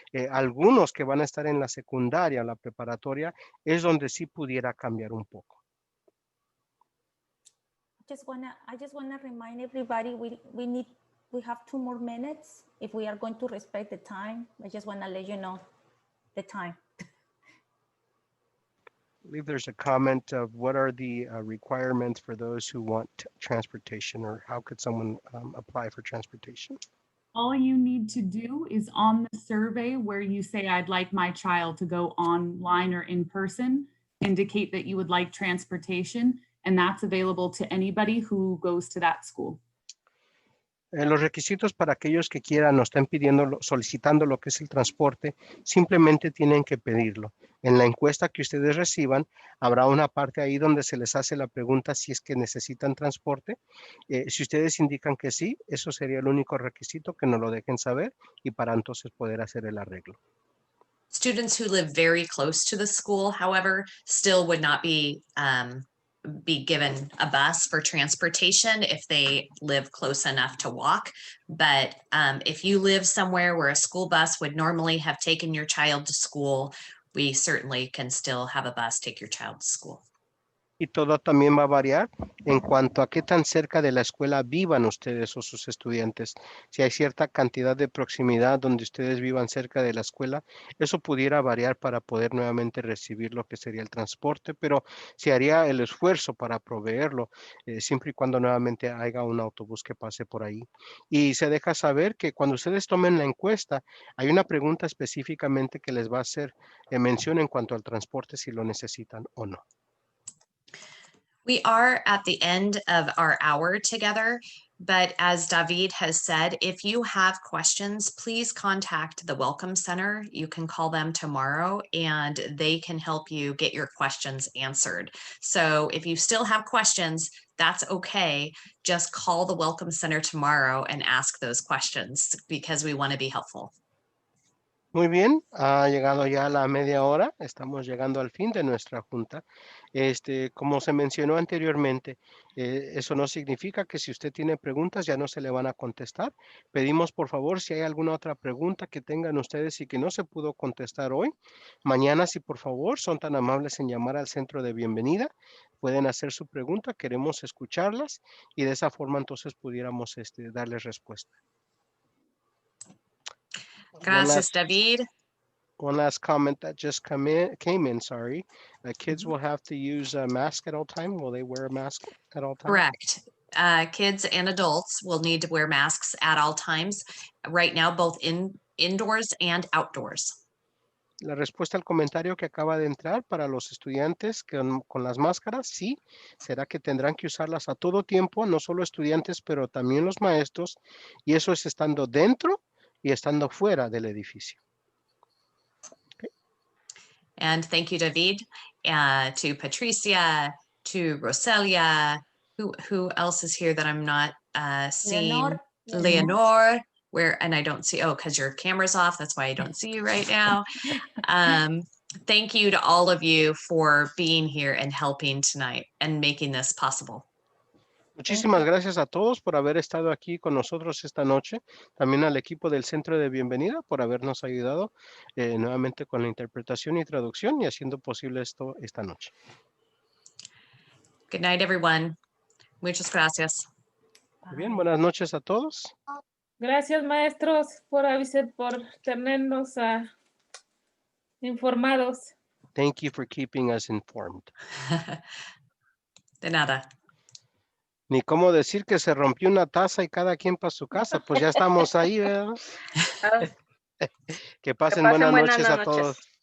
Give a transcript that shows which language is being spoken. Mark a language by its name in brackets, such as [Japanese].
[Spanish] Algunos que van a estar en la secundaria, la preparatoria, es donde sí pudiera cambiar un poco. [English] I just wanna remind everybody we have 2 more minutes if we are going to respect the time. I just wanna let you know the time. I believe there's a comment of what are the requirements for those who want transportation, or how could someone apply for transportation? All you need to do is on the survey where you say, I'd like my child to go online or in person, indicate that you would like transportation, and that's available to anybody who goes to that school. [Spanish] Los requisitos para aquellos que quieran o estén pidiendo, solicitando lo que es el transporte, simplemente tienen que pedirlo. En la encuesta que ustedes reciban, habrá una parte ahí donde se les hace la pregunta si es que necesitan transporte. Si ustedes indican que sí, eso sería el único requisito, que nos lo dejen saber y para entonces poder hacer el arreglo. [English] Students who live very close to the school, however, still would not be given a bus for transportation if they live close enough to walk. But if you live somewhere where a school bus would normally have taken your child to school, we certainly can still have a bus take your child to school. [Spanish] Y todo también va a variar en cuanto a qué tan cerca de la escuela vivan ustedes o sus estudiantes. Si hay cierta cantidad de proximidad donde ustedes vivan cerca de la escuela, eso pudiera variar para poder nuevamente recibir lo que sería el transporte, pero se haría el esfuerzo para proveerlo, siempre y cuando nuevamente haya un autobús que pase por ahí. Y se deja saber que cuando ustedes tomen la encuesta, hay una pregunta específicamente que les va a hacer mención en cuanto al transporte, si lo necesitan o no. [English] We are at the end of our hour together, but as David has said, if you have questions, please contact the Welcome Center. You can call them tomorrow and they can help you get your questions answered. So if you still have questions, that's okay. Just call the Welcome Center tomorrow and ask those questions because we want to be helpful. [Spanish] Muy bien, ha llegado ya la media hora, estamos llegando al fin de nuestra junta. Como se mencionó anteriormente, eso no significa que si usted tiene preguntas ya no se le van a contestar. Pedimos por favor si hay alguna otra pregunta que tengan ustedes y que no se pudo contestar hoy, mañana si por favor son tan amables en llamar al centro de bienvenida, pueden hacer su pregunta, queremos escucharlas y de esa forma entonces pudiéramos darles respuesta. Gracias, David. [English] One last comment that just came in, sorry. Kids will have to use a mask at all time. Will they wear a mask at all times? Correct. Kids and adults will need to wear masks at all times. Right now, both indoors and outdoors. [Spanish] La respuesta al comentario que acaba de entrar para los estudiantes con las máscaras, sí, será que tendrán que usarlas a todo tiempo, no solo estudiantes, pero también los maestros, y eso es estando dentro y estando fuera del edificio. [English] And thank you, David, to Patricia, to Roselia. Who else is here that I'm not seeing? Leonor. Where, and I don't see, because your camera's off. That's why I don't see you right now. Thank you to all of you for being here and helping tonight and making this possible. [Spanish] Muchísimas gracias a todos por haber estado aquí con nosotros esta noche. También al equipo del Centro de Bienvenida por habernos ayudado nuevamente con la interpretación y traducción y haciendo posible esto esta noche. [English] Good night, everyone. [Spanish] Muchas gracias. Muy bien, buenas noches a todos. Gracias, maestros, por tenernos informados. [English] Thank you for keeping us informed. [Spanish] De nada. Ni cómo decir que se rompió una taza y cada quien para su casa, pues ya estamos ahí, ¿verdad? Que pasen buenas noches a todos.